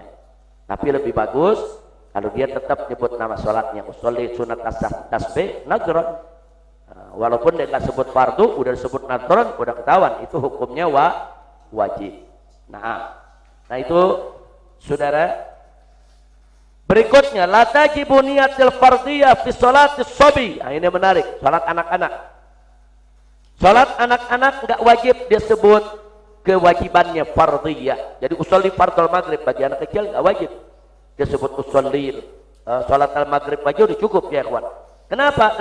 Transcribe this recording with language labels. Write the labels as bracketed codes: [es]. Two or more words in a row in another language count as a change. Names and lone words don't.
[id] Tapi lebih bagus kalau dia tetap nyebut nama sholatnya, [ar] أصلي سنة التسبيح نذرا. [id] Walaupun dia nggak sebut fardu, udah disebut nazron, udah ketahuan itu hukumnya wajib. Nah itu, saudara. Berikutnya, [ar] لا تجب نية الفرضية في صلاة الصبي. [id] Nah, ini menarik, salat anak-anak. Salat anak-anak enggak wajib disebut kewajibannya fardiyah. Jadi [ar] أصلي فرض المغرب [id] bagi anak kecil enggak wajib disebut [ar] أصلي صلاة المغرب [id] aja udah cukup ya ikhwan. Kenapa?